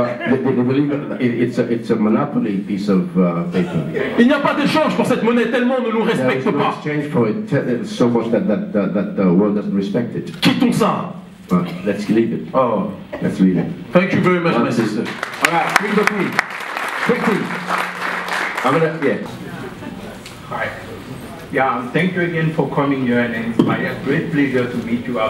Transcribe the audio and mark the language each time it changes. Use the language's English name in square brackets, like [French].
[English] They believe it's a monopoly piece of paper. [French] Il n'y a pas d'échange pour cette monnaie tellement on ne nous respecte [English] There's no [French] pas. [English] exchange for it so much that the world doesn't respect it. [French] Quittons ça. [English] Let's leave it. Oh, let's leave it. Thank you very much, my sister. All right, bring the queen. Quickly. Hi. Yeah, thank you again for coming here, and it's my great pleasure to meet you.